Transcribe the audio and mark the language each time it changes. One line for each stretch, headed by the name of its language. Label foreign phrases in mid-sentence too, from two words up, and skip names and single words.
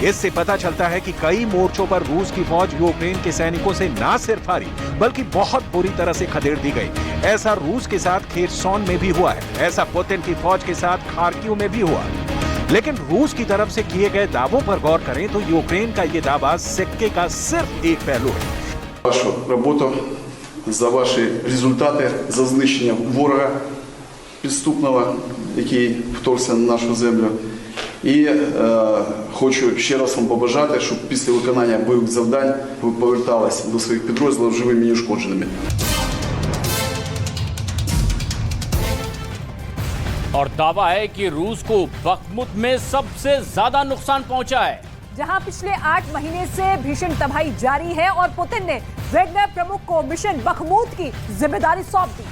Hindi: इससे पता चलता है कि कई मोर्चों पर रूस की फौज यूक्रेन के सैनिकों से न सिर्फ हारी बल्कि बहुत बुरी तरह से खदेड़ दी गई। ऐसा रूस के साथ खेरसॉन में भी हुआ है, ऐसा पुतिन की फौज के साथ खार्किव में भी हुआ। लेकिन रूस की तरफ से किए गए दावों पर गौर करें तो यूक्रेन का ये दावा सिक्के का सिर्फ एक पहलू है।
Ukrainian: Вашу роботу, за ваші результати, за знищення ворога підступного, який вторгся на нашу землю. І хочу ще раз вам побажати, щоб після виконання бойових завдань ви поверталися до своїх підрозділів живими і неушкодженими.
Hindi: और दावा है कि रूस को बखमुत में सबसे ज्यादा नुकसान पहुंचा है। जहां पिछले 8 महीने से भीषण तबाही जारी है और पुतिन ने वैगनर प्रमुख को मिशन बखमुत की जिम्मेदारी सौंप दी।